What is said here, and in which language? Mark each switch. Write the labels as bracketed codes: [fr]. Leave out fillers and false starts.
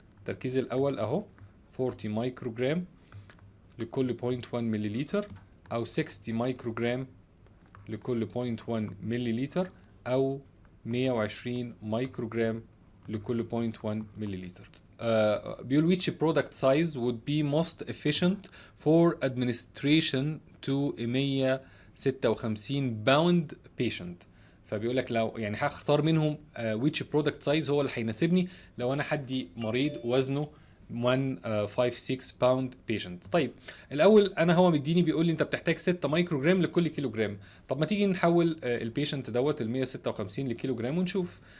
[ar] التركيز الاول اهو 40 مايكروجرام لكل 0.1 ملليلتر، او 60 مايكروجرام لكل 0.1 ملليلتر، او 120 مايكروجرام لكل 0.1 ملليلتر. بيقول [en] which product size would be most efficient for administration to a 156 pound patient. [ar] فبيقول لك لو يعني هختار منهم [en] which product size [ar] هو اللي هيناسبني لو انا حدي مريض وزنه 156 باوند بيشنت. طيب الاول انا هو مديني بيقول لي انت بتحتاج 6 مايكروجرام لكل كيلو جرام. طب ما تيجي نحول البيشنت دوت ال 156 لكيلو جرام ونشوف.